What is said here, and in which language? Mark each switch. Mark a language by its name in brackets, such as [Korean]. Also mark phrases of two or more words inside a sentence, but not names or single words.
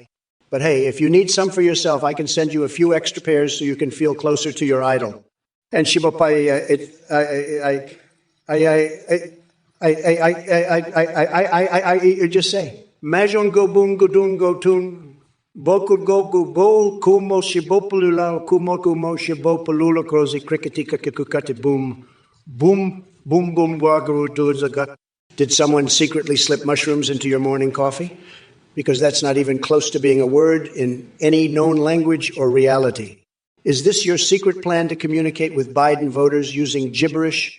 [English] But hey, if you need some for yourself, I can send you a few extra pairs so you can feel closer to your idol. And Shibopai, you just say, Majon go boon go doon go tun, boku goku bo kumo shibopulula kumo kumo shibopulula krozi cricketika kikukati boom, boom, boom, boom, wagaru duzagat. Did someone secretly slip mushrooms into your morning coffee? Because that's not even close to being a word in any known language or reality. Is this your secret plan to communicate with Biden voters using gibberish?